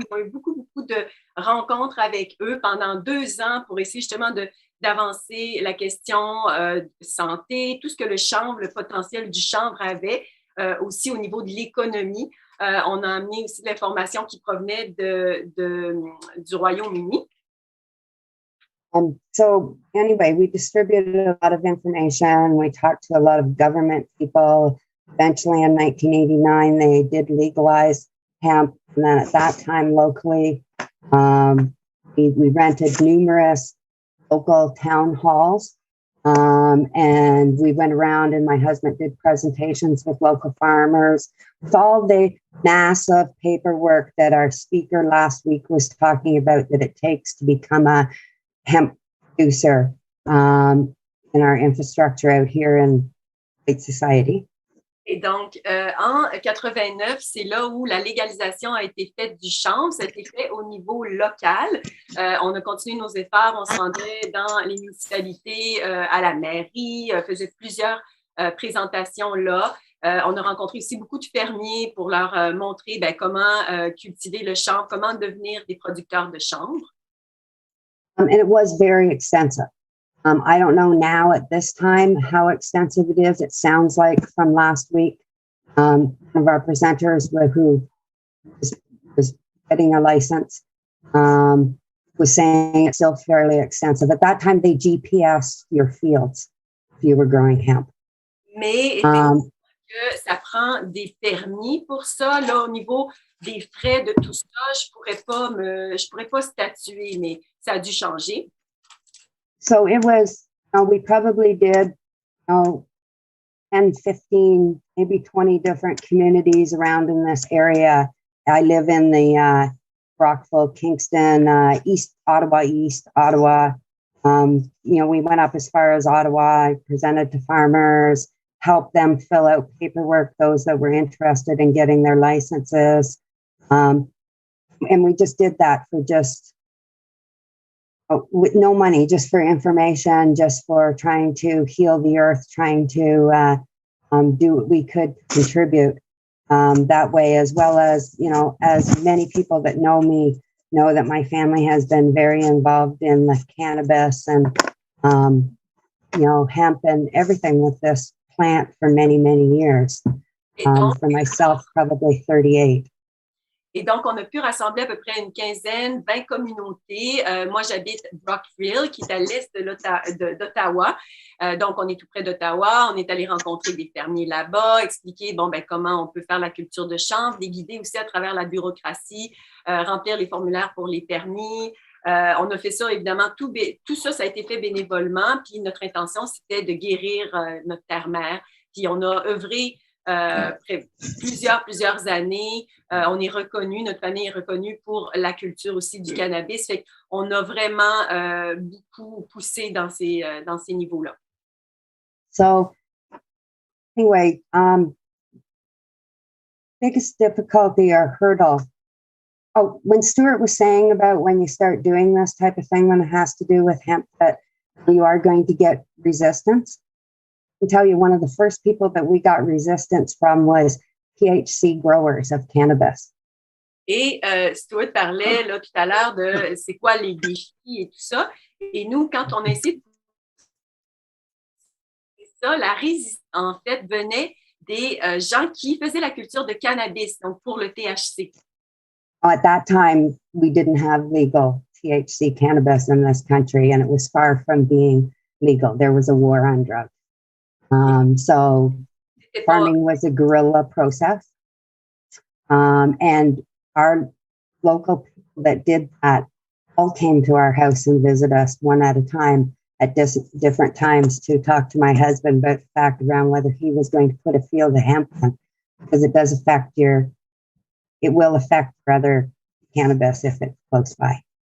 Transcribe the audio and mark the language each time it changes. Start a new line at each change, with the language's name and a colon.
French: Ils ont eu beaucoup de rencontres avec eux pendant 2 ans pour essayer justement d'avancer la question santé, tout ce que le chanvre, le potentiel du chanvre avait, aussi au niveau de l'économie. On a amené aussi de l'information qui provenait du Royaume-Uni.
English: So anyway, we distributed a lot of information. We talked to a lot of government people. Eventually in 1989, they did legalize hemp. And then at that time, locally, we rented numerous local town halls. And we went around, and my husband did presentations with local farmers, with all the massive paperwork that our speaker last week was talking about that it takes to become a hemp producer in our infrastructure out here in Lake Society.
French: Et donc, en 89, c'est là où la légalisation a été faite du chanvre. Ça a été fait au niveau local. On a continué nos efforts. On se rendait dans les municipalités, à la mairie, faisait plusieurs présentations là. On a rencontré aussi beaucoup de fermiers pour leur montrer comment cultiver le chanvre, comment devenir des producteurs de chanvre.
English: And it was very extensive. I don't know now at this time how extensive it is. It sounds like from last week, one of our presenters who was getting a license was saying it's still fairly extensive. At that time, they GPS your fields if you were growing hemp.
French: Mais effectivement, que ça prend des permis pour ça. Là, au niveau des frais de tout ça, je pourrais pas statuer, mais ça a dû changer.
English: So it was, we probably did 10, 15, maybe 20 different communities around in this area. I live in the Brockville, Kingston, East Ottawa. We went up as far as Ottawa. I presented to farmers, helped them fill out paperwork, those that were interested in getting their licenses. And we just did that for just with no money, just for information, just for trying to heal the earth, trying to do what we could contribute that way, as well as, as many people that know me know that my family has been very involved in the cannabis and, hemp and everything with this plant for many, many years. For myself, probably 38.
French: Et donc, on a pu rassembler à peu près une quinzaine, 20 communautés. Moi, j'habite Brockville, qui est à l'est d'Ottawa. Donc, on est tout près d'Ottawa. On est allé rencontrer des fermiers là-bas, expliquer comment on peut faire la culture de chanvre, les guider aussi à travers la bureaucratie, remplir les formulaires pour les permis. On a fait ça, évidemment, tout ça, ça a été fait bénévolement. Puis notre intention, c'était de guérir notre terre-mère. Puis on a œuvré plusieurs années. On est reconnu, notre famille est reconnue pour la culture aussi du cannabis. Fait qu'on a vraiment beaucoup poussé dans ces niveaux-là.
English: So, anyway, biggest difficulty or hurdle Oh, when Stuart was saying about when you start doing this type of thing, when it has to do with hemp, that you are going to get resistance. I can tell you one of the first people that we got resistance from was THC growers of cannabis.
French: Et Stuart parlait là, tout à l'heure de c'est quoi les défis et tout ça. Et nous, quand on essaie de ça, la résistance, en fait, venait des gens qui faisaient la culture de cannabis, donc pour le THC.
English: At that time, we didn't have legal THC cannabis in this country, and it was far from being legal. There was a war on drugs. So farming was a guerrilla process. And our local people that did that all came to our house and visit us one at a time at different times to talk to my husband about the fact around whether he was going to put a field of hemp on, because it does affect it will affect your other cannabis if it's close by.